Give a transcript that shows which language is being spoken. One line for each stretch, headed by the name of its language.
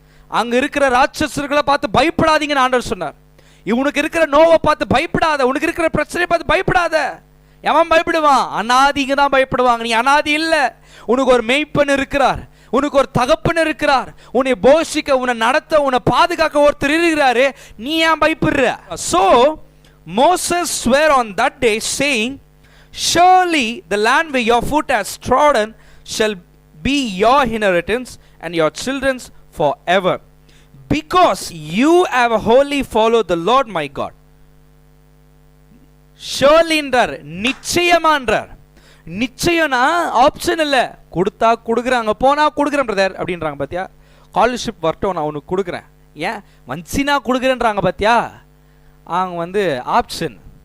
Tamil: அங்க இருக்கிற ராட்சசர்களை பார்த்து பயப்படாதீங்கன்னு ஆண்டவர் சொன்னார். உனக்கு இருக்கிற நோவை பார்த்து பயப்படாத, உனக்கு இருக்கிற பிரச்சனையை பார்த்து பயப்படாத. எவன் பயப்படுவான்? அனாதிங்க தான் பயப்படுவாங்க. நீ அனாதி இல்ல, உனக்கு ஒரு மெய்ப்பன் இருக்கிறார், உனக்கு ஒரு தகப்பன் இருக்கிறார், உன்னை போஷிக்க, உன்னை நடத்த, உன்னை பாதுகாக்க ஒருத்தர் இருக்கிறாரு. நீ ஏன் பயப்படுற?
English: So Moses swore on that day saying, surely the land where your foot has trodden shall be your inheritance and your children's forever, because you have wholly followed the Lord my God.
Tamil: surely என்றார், நிச்சயமா என்றார். நிச்சயம்னா option இல்ல, கொடுத்தா கொடுக்குறாங்க, போனா கொடுக்குறேன் brother அப்படின்றாங்க. பாத்தியா, ஸ்காலர்ஷிப் வரட்டும் நான் உனக்கு கொடுக்குறேன், ஏன் வஞ்சினா கொடுக்குறேன்றாங்க பார்த்தியா, அவங்க வந்து ஆப்ஷன்.